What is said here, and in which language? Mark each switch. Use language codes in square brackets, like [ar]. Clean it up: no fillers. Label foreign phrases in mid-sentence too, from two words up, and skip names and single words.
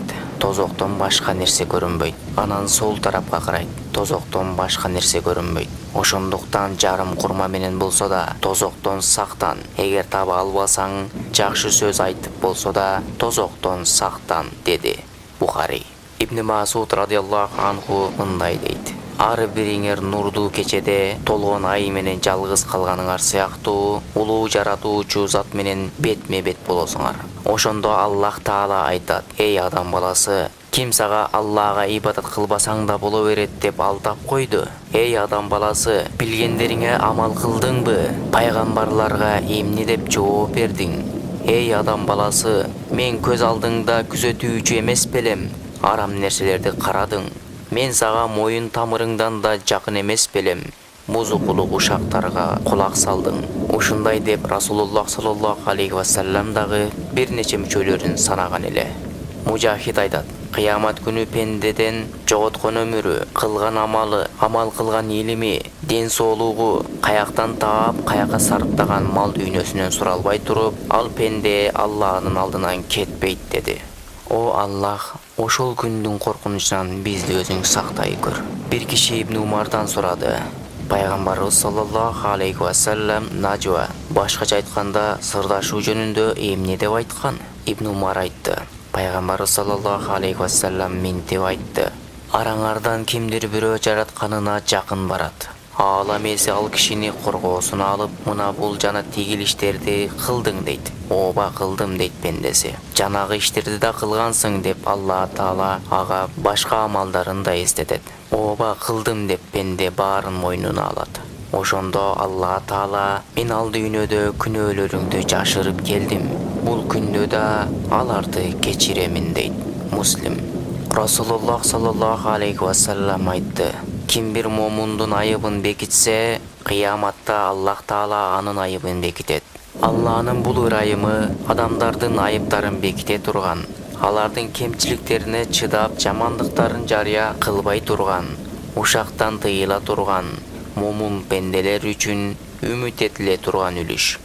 [ky] Тозоктон башка нерсе көрүнбөйт. Анан сол тарапка карайт. Тозоктон башка нерсе көрүнбөйт. Ошондуктан жарым курма менен болсо да тозоктон сактан. Эгер таба албасаң, жакшы сөз айтып болсо да тозоктон сактан, деди. Бухари. Ибн Масуд [ar] رضي الله عنه [ky] мындай дейт: Ар бириңер нурдуу кечеде толгон ай менен жалгыз калганыңар сыяктуу улуу жаратуучу зат менен бетме-бет болосуңар. Ошондо Аллах Таала айтат: Эй адам баласы, ким сага Аллага ибадат кылбасаң да боло берет деп алдап койду? Эй адам баласы, билгендериңе амал кылдыңбы? Пайгамбарларга эмне деп жооп бердиң? Эй адам баласы, мен көз алдыңда күзөтүүчү эмес белем? Арам нерселерди карадың. Мен сага моюн тамырыңдан да жакын эмес белем? Музукулук ушактарга кулак салдың. Ушундай деп Расулуллах [ar] صلى الله عليه وسلم [ky] дагы бир нече мүчөлөрүн санаган эле. Мужахид айтат: Кыямат күнү пендеден жоготкон өмүрү, кылган амалы, амал кылган илими, ден соолугу, каяктан таап, каяка сарптаган мал дүйнөсүнөн суралбай туруп, ал пенде Аллахнын алдынан кетпейт, деди. О Аллах, ошол күндүн коркунучунан бизди өзүң сактай көр. Бир киши Ибн Умардан сурады: Пайгамбарыбыз [ar] صلى الله عليه وسلم [ky] нажва, башкача айтканда сырдашуу жөнүндө эмне деп айткан? Ибн Умар айтты: Пайгамбарыбыз [ar] صلى الله عليه وسلم [ky] минтип айтты: Араңардан кимдир бирөө жаратканына жакын барат. Ал эмеси ал кишини коргоосуна алып, мына бул жана тигил иштерди кылдың дейт. Ооба, кылдым дейт пендеси. Жанагы иштерди да кылгансың деп Алла Таала ага башка амалдарын да эстетет. Ооба, кылдым деп пенде баарын мойнуна алат. Ошондо Алла Таала: Мен ал дүйнөдө күнөөлөрүңдү жашырып келдим. Бул күндө да аларды кечиремин дейт. Муслим. Расулуллах [ar] صلى الله عليه وسلم [ky] айтты: Ким бир момундун айыбын бекитсе, кыяматта Аллах Таала анын айыбын бекитет. Алланын бул ырайымы адамдардын айыптарын беките турган, алардын кемчиликтерине чыдап, жамандыктарын жарыя кылбай турган, ушактан тыйыла турган момун пенделер үчүн үмүт этиле турган үлүш.